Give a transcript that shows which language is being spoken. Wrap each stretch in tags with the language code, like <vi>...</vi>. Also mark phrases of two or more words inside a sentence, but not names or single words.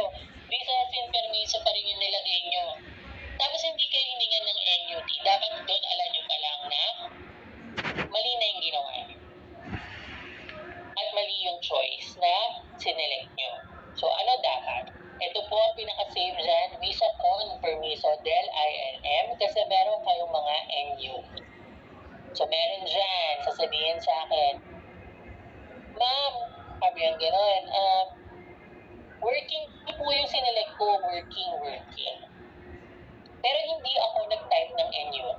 <es>Visa sin permiso</es> <tl>pa rin yung nilagay nyo. Tapos hindi kayo hiningan ng NUT. Dapat doon, alam nyo pa lang na mali na yung ginawa nyo. At mali yung choice na sinelect nyo. So ano dapat? Ito po ang pinaka-save dyan,</tl> <es>visa con permiso del INM,</es> <tl>kasi meron kayong mga NUT. So meron dyan, sasabihin sa akin, ma'am, sabi yung gano'n, working po yung sinelect ko, working. Pero hindi ako nag-type ng NUT.</tl>